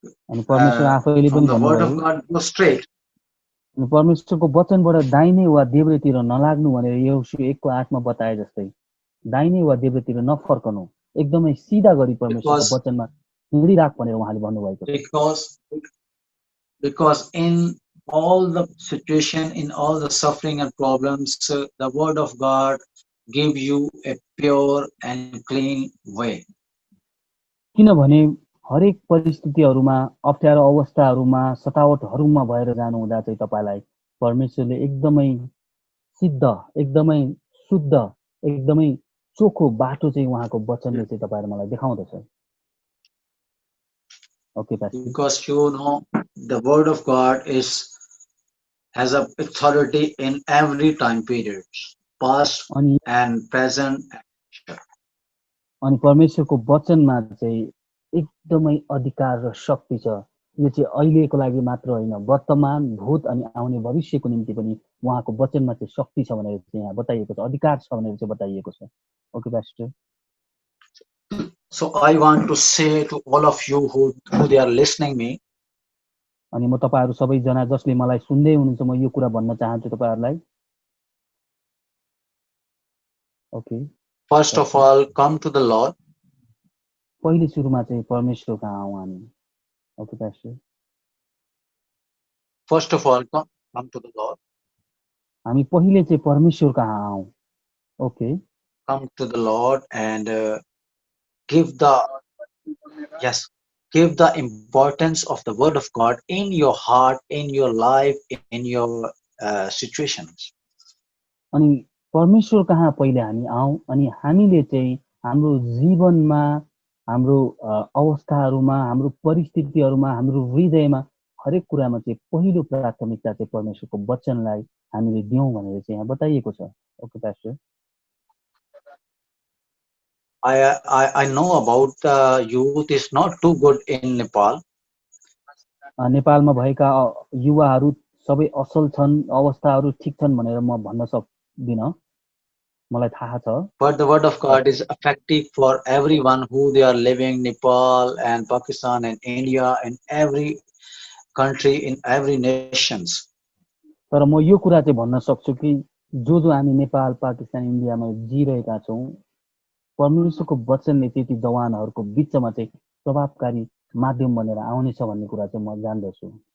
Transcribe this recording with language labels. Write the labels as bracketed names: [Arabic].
[Nepali] अनि परमेश्वर आफैले पनि भन्नुभयो, [English] go straight. [Nepali] अनि परमेश्वरको वचनबाट दाहिने वा देब्रेतिर नलाग्नु भनेर यहोशू 1:8 मा बताए जस्तै दाहिने वा देब्रेतिर नफर्कनु, एकदमै सिधा गरी परमेश्वरको वचनमा हिँडिराख भनेर उहाँले भन्नुभएको छ। [English] Because in all the situation, in all the suffering and problems, the word of God give you a pure and clean way. [Nepali] किनभने हरेक परिस्थितिहरूमा, अप्ठ्यारो अवस्थाहरूमा, सतावटहरूमा भएर जानु हुँदा चाहिँ तपाईलाई परमेश्वरले एकदमै सिद्ध, एकदमै शुद्ध, एकदमै चोखो बाटो चाहिँ उहाँको वचनले चाहिँ तपाईहरुलाई मलाई देखाउँदछ। [English] Okay pastor. Because you know the word of God has a authority in every time period, past and present. [Nepali] अनि परमेश्वरको वचनमा चाहिँ एकदमै अधिकार र शक्ति छ। यो चाहिँ अहिलेको लागि मात्र होइन, वर्तमान, भूत अनि आउने भविष्यको निम्ति पनि उहाँको वचनमा चाहिँ शक्ति छ भनेर चाहिँ यहाँ बताइएको छ, अधिकार छ भनेर चाहिँ बताइएको छ। [English] Okay pastor. So I want to say to all of you who they are listening me, [Nepali] अनि म तपाईहरु सबै जना जसले मलाई सुन्दै हुनुहुन्छ, म यो कुरा भन्न चाहन्छु तपाईहरुलाई। [English] Okay. First of all, come to the Lord. [Nepali] पहिले सुरुमा चाहिँ परमेश्वर कहाँ आउँ हामी। [English] Okay pastor. First of all, come to the Lord. [Nepali] हामी पहिले चाहिँ परमेश्वर कहाँ आउँ। [English] Okay. Come to the Lord and give the importance of the word of God in your heart, in your life, in your situations. [Nepali] अनि परमेश्वर कहाँ पहिले हामी आउँ, अनि हामीले चाहिँ हाम्रो जीवनमा, हाम्रो अवस्थाहरूमा, हाम्रो परिस्थितिहरूमा, हाम्रो हृदयमा हरेक कुरामा चाहिँ पहिलो प्राथमिकता चाहिँ परमेश्वरको वचनलाई हामीले दियौं भनेर चाहिँ यहाँ बताइएको छ। [English] Okay pastor. I know about the youth is not too good in Nepal. [Nepali] नेपालमा भएका युवाहरू सबै असल छन्, अवस्थाहरू ठीक छन् भनेर म भन्न सक्दिन। मलाई थाहा छ। [English] But the word of God is effective for everyone who they are living Nepal and Pakistan and India and every country in every nations. [Nepali] तर म यो कुरा चाहिँ भन्न सक्छु कि जो हामी नेपाल, पाकिस्तान, इन्डियामा जिरहेका छौँ, परमेश्वरको वचनले चाहिँ ती जवानहरूको बिचमा चाहिँ प्रभावकारी माध्यम बनेर आउनेछ भन्ने कुरा चाहिँ म जान्दछु।